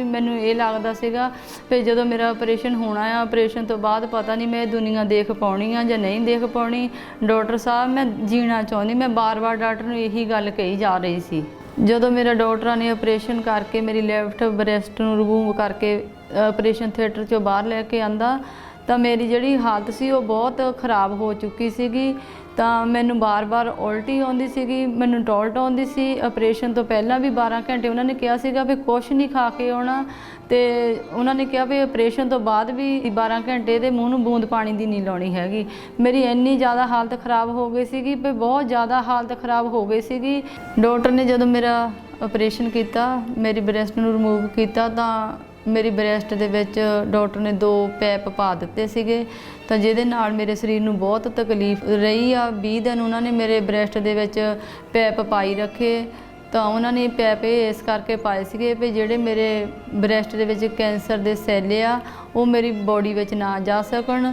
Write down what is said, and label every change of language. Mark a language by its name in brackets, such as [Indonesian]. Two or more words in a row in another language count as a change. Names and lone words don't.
[Punjabi] ਮੈਨੂੰ ਇਹ ਲੱਗਦਾ ਸੀਗਾ ਵੀ ਜਦੋਂ ਮੇਰਾ ਆਪਰੇਸ਼ਨ ਹੋਣਾ ਆ, ਆਪਰੇਸ਼ਨ ਤੋਂ ਬਾਅਦ ਪਤਾ ਨਹੀਂ ਮੈਂ ਦੁਨੀਆ ਦੇਖ ਪਾਉਣੀ ਆ ਜਾਂ ਨਹੀਂ ਦੇਖ ਪਾਉਣੀ। ਡਾਕਟਰ ਸਾਹਬ ਮੈਂ ਜੀਣਾ ਚਾਹੁੰਦੀ। ਮੈਂ ਬਾਰ ਬਾਰ ਡਾਕਟਰ ਨੂੰ ਇਹੀ ਗੱਲ ਕਹੀ ਜਾ ਰਹੀ ਸੀ। ਜਦੋਂ ਮੇਰਾ ਡਾਕਟਰਾਂ ਨੇ ਆਪਰੇਸ਼ਨ ਕਰਕੇ ਮੇਰੀ [English] left breast [Punjabi] ਨੂੰ ਰਿਮੂਵ ਕਰਕੇ [English] operation theatre [Punjabi] ਚੋਂ ਬਾਹਰ ਲੈ ਕੇ ਆਂਦਾ ਤਾਂ ਮੇਰੀ ਜਿਹੜੀ ਹਾਲਤ ਸੀ ਉਹ ਬਹੁਤ ਖ਼ਰਾਬ ਹੋ ਚੁੱਕੀ ਸੀਗੀ। ਤਾਂ ਮੈਨੂੰ ਬਾਰ-ਬਾਰ ਉਲਟੀ ਆਉਂਦੀ ਸੀਗੀ, ਮੈਨੂੰ ਟੋਲਟ ਆਉਂਦੀ ਸੀ। ਆਪਰੇਸ਼ਨ ਤੋਂ ਪਹਿਲਾਂ ਵੀ 12 ਘੰਟੇ ਉਹਨਾਂ ਨੇ ਕਿਹਾ ਸੀਗਾ ਵੀ ਕੁਛ ਨਹੀਂ ਖਾ ਕੇ ਆਉਣਾ ਤੇ ਉਹਨਾਂ ਨੇ ਕਿਹਾ ਵੀ ਆਪਰੇਸ਼ਨ ਤੋਂ ਬਾਅਦ ਵੀ 12 ਘੰਟੇ ਦੇ ਮੂੰਹ ਨੂੰ ਬੂੰਦ ਪਾਣੀ ਦੀ ਨਹੀਂ ਲਾਉਣੀ ਹੈਗੀ। ਮੇਰੀ ਇੰਨੀ ਜ਼ਿਆਦਾ ਹਾਲਤ ਖਰਾਬ ਹੋ ਗਈ ਸੀਗੀ ਵੀ ਬਹੁਤ ਜ਼ਿਆਦਾ ਹਾਲਤ ਖਰਾਬ ਹੋ ਗਈ ਸੀਗੀ। ਡਾਕਟਰ ਨੇ ਜਦੋਂ ਮੇਰਾ ਆਪਰੇਸ਼ਨ ਕੀਤਾ, ਮੇਰੀ ਬ੍ਰੈਸਟ ਨੂੰ ਰਿਮੂਵ ਕੀਤਾ ਤਾਂ ਮੇਰੀ ਬ੍ਰੈਸਟ ਦੇ ਵਿੱਚ ਡਾਕਟਰ ਨੇ 2 ਪੈਪ ਪਾ ਦਿੱਤੇ ਸੀਗੇ ਤੋ ਜਿਹਦੇ ਨਾਲ ਮੇਰੇ ਸਰੀਰ ਨੂੰ ਬਹੁਤ ਤਕਲੀਫ਼ ਰਹੀ ਆ। 20 ਦਿਨ ਉਨ੍ਹਾਂ ਨੇ ਮੇਰੇ ਬ੍ਰੈਸਟ ਦੇ ਵਿੱਚ ਪੈਪ ਪਾਈ ਰੱਖੇ। ਤੋ ਉਨ੍ਹਾਂ ਨੇ ਪੈਪ ਇਸ ਕਰਕੇ ਪਾਏ ਸੀਗੇ ਵੀ ਜਿਹੜੇ ਮੇਰੇ ਬ੍ਰੈਸਟ ਦੇ ਵਿੱਚ ਕੈਂਸਰ ਦੇ ਸੈੱਲ ਆ ਉਹ ਮੇਰੀ ਬਾਡੀ ਵਿੱਚ ਨਾ ਜਾ ਸਕਣ।